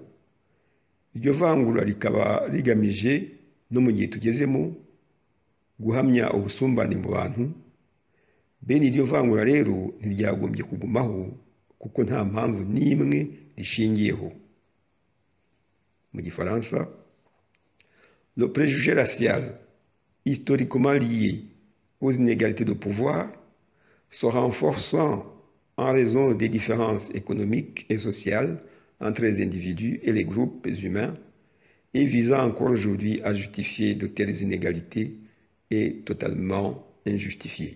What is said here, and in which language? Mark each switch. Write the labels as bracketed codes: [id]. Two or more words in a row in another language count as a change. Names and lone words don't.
[rw] Iryo vangura rikaba rigamije no mu gihe tugezemo guhamya ubusumbane mu bantu. Bene iryo vangura rero ntiryagombye kugumaho kuko nta mpamvu n'imwe rishingiyeho. Mu Gifaransa: [fr] Le préjugé racial, historiquement lié aux inégalités de pouvoir, se renforçant en raison des différences économiques et sociales entre les individus et les groupes humains, et visant encore aujourd'hui à justifier de telles inégalités, est totalement injustifié.